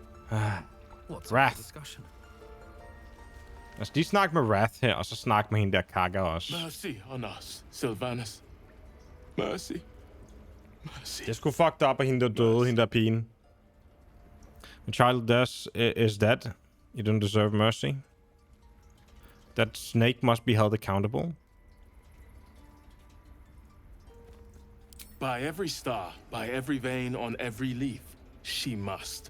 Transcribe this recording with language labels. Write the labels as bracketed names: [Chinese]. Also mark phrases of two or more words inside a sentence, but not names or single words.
[English] Wrath. [Danish] Lad os lige snakke med Wrath her, og så snakke med hende der kakker også. [English] Mercy on us, Sylvanus. Mercy. Mercy. [Danish] Det er sgu [English] fucked up, [Danish] at hende der døde, hende der pigen. [English] The child is dead. You don't deserve mercy. That snake must be held accountable. By every star, by every vein on every leaf, she must.